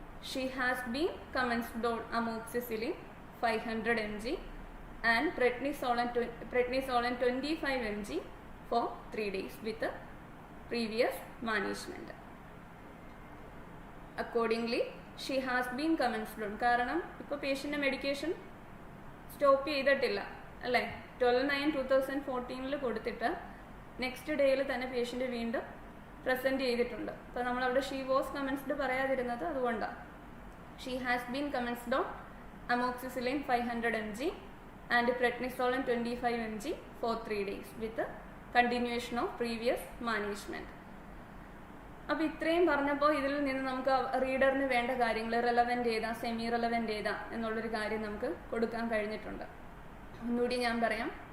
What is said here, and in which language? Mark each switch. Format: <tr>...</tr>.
<en>She has been commenced on amoxicillin 500 mg and prednisolone 25 mg for 3 days with previous management. Accordingly, she has been commenced on.</en> <ml>കാരണം ഇപ്പോൾ പേഷ്യൻ്റെ medication stop ചെയ്തിട്ടില്ല അല്ലേ. 12/9/2014 കൊടുത്തിട്ട് next ഡേയിൽ തന്നെ patient വീണ്ടും present ചെയ്തിട്ടുണ്ട്. അപ്പോൾ നമ്മളവിടെ</ml> <en>she was commenced</en> <ml>പറയാതിരുന്നത് അതുകൊണ്ടാണ്.</ml> <en>She has been commenced on amoxicillin 500 mg and prednisolone 25 mg for 3 days with continuation of previous management.</en> <ml>അപ്പോൾ ഇത്രയും പറഞ്ഞപ്പോൾ ഇതിൽ നിന്ന് നമുക്ക് റീഡറിന് വേണ്ട കാര്യങ്ങൾ റെലവൻ്റ് ഏതാ സെമി റെലവൻ്റ് ഏതാ എന്നുള്ളൊരു കാര്യം നമുക്ക് കൊടുക്കാൻ കഴിഞ്ഞിട്ടുണ്ട്. ഒന്നുകൂടി ഞാൻ പറയാം.</ml>